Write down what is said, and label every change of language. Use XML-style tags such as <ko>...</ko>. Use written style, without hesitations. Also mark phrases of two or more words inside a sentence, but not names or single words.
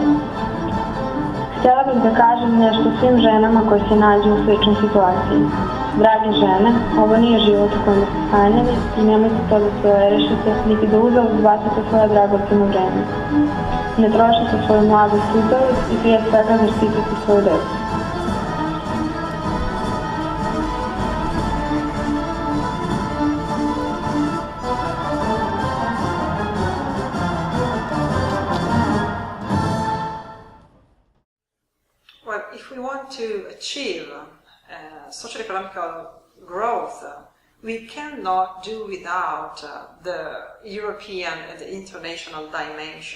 <sr>Htjela bih da kažem nešto svim ženama koje se nađu u sličnoj situaciji. Drage žene, ovo nije život u kojem ste sanjali i nemojte to da se rešite, niti da uzalud bacite svoje dragoceno vreme. Ne trošite svoju mladost uzalud i prije svega zaštitite svoju decu.</sr> <en>Well, if we want to achieve social economical growth, we cannot do without the European and the international dimension.</en>